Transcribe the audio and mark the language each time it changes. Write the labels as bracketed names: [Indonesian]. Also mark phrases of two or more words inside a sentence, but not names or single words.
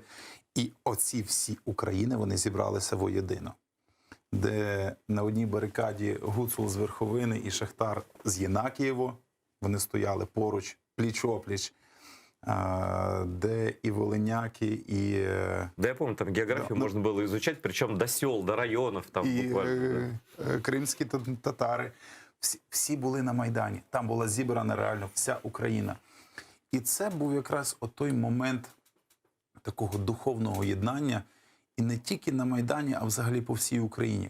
[Ukrainian] І оці всі України, вони зібралися воєдино. Де на одній барикаді Гуцул з Верховини і Шахтар з Єнакієво, вони стояли поруч, пліч-опліч, де і волиняки, і... [Russian] Да, я помню, там географию можно было изучать, причем до сел, до районов там [Ukrainian] і буквально. Кримські татари. Всі були на Майдані. Там була зібрана реально вся Україна. І це був якраз той момент такого духовного єднання, і не тільки на Майдані, а взагалі по всій Україні.